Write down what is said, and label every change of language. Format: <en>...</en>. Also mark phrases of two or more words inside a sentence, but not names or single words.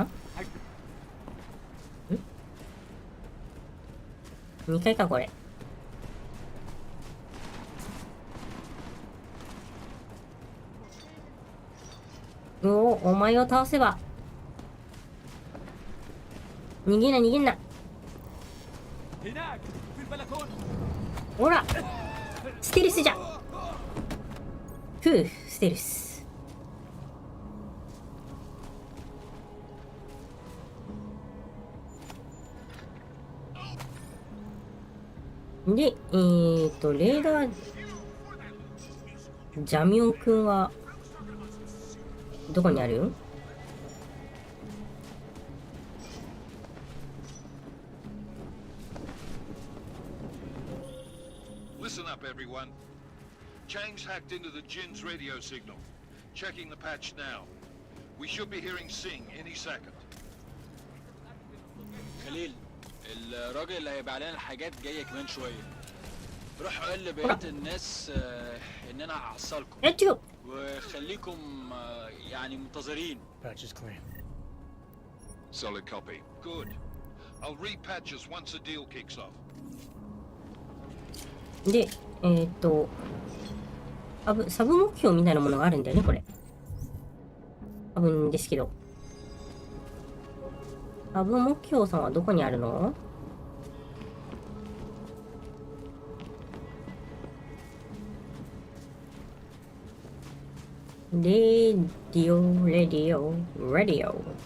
<ja>ん ?2 回かこれ。おお、お前を倒せば。逃げんな逃げんな。</ja> <ar>هناك في البلكونة.</ar> <ja>ほらステルスじゃ。 ステルス。で、レーダー、ジャミオンくんは、どこにある？</ja> <en>Listen up, everyone. Chang's hacked into the Jin's radio signal. Checking the patch now. We should be hearing Sing any second.</en> <ar>خليل، الراجل اللي هيبيع لنا الحاجات جاي كمان شويه. روح قول لبقيه الناس اننا هحصلكم وخليكم يعني منتظرين.</ar> <en>Patch is clean. Solid copy. Good. I'll repatch us once the deal kicks off.</en> <ja>で、サブ目標みたいなものがあるんだよね、これ。多分ですけど。サブ目標さんはどこにあるの？レディオ、レディオ、レディオ。</ja>